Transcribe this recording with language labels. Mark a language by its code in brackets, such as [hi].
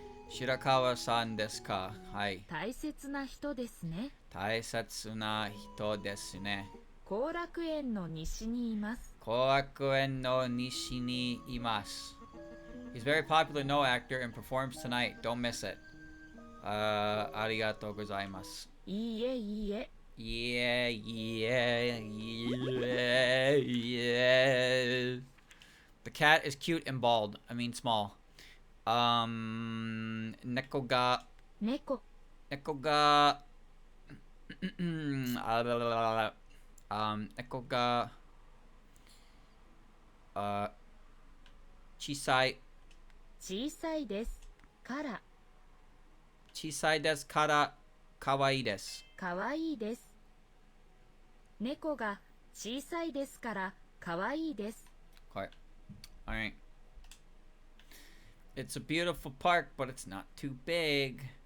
[ja] 白川さんですかはい。大切な人ですね大切な人ですね。後楽園の西にいます後楽園の西にいます。 [en] He's very popular no actor and performs tonight. Don't miss it. [ja] ありがとうございます。いいえいいえ [en] Yeah, yeah, yeah, yeah. The cat is cute and bald. I mean small. [ja] 猫が猫猫が猫が小さい小さいですから小さいですから可愛いです。かわいいです猫が小さいですからかわいいです [en] Okay. All right. It's a beautiful park, but it's not too big.